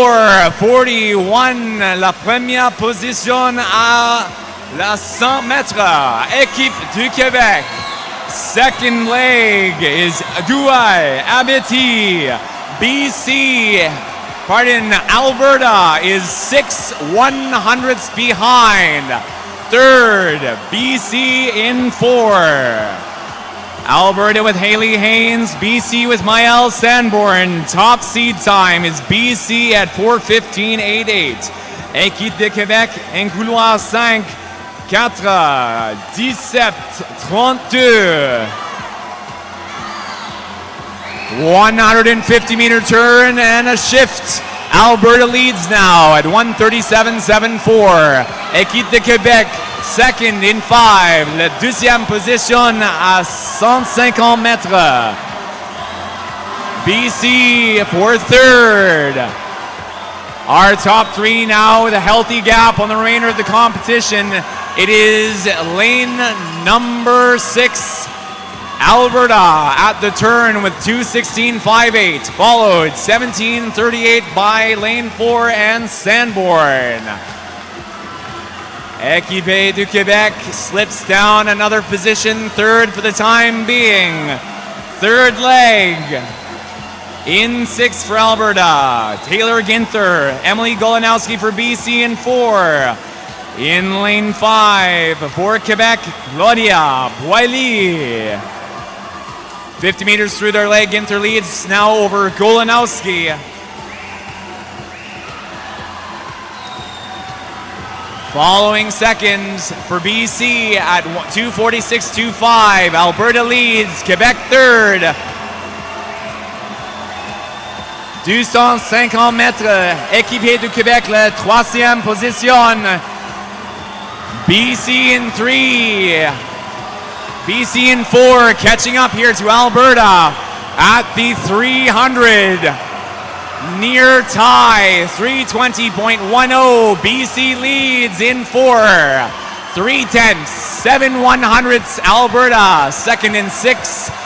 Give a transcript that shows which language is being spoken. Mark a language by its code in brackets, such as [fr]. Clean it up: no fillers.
[fr] 1:04.41, la première position à la 100 mètres, équipe du Québec. [en] Second leg is Douai, Abiti, BC, Alberta is 6 100ths behind. Third, BC in 4. Alberta with Haley Haynes, BC with Maëlle Sanborn. Top seed time is BC at 4:15.88. [fr] Équipe de Québec en couloir 5, 4, 17, 32. [en] 150-meter turn and a shift. Alberta leads now at 1:37.74. [fr] Équipe de Québec [en] second in 5. [fr] La deuxième position à 150 mètres. [en] BC for third. Our top 3 now with a healthy gap on the remainder of the competition. It is lane number 6, Alberta at the turn with 2:16.58, followed 17:38 by lane 4 and Sanborn. Équipe du Québec slips down another position, third for the time being. Third leg. In 6 for Alberta, Taylor Ginther, Emily Golanowski for BC in 4. In lane 5 for Quebec, Claudia Boilly. 50 meters through their leg, Ginther leads now over Golanowski. Following seconds for BC at 2:46.25. Alberta leads, Quebec third. [fr] 250 mètres, équipier du Québec, la 3e position. [en] BC in 3. BC in 4, catching up here to Alberta at the 300. Near tie, 3:20.10. BC leads in 4. 3:10, 7 100ths, Alberta, second in 6.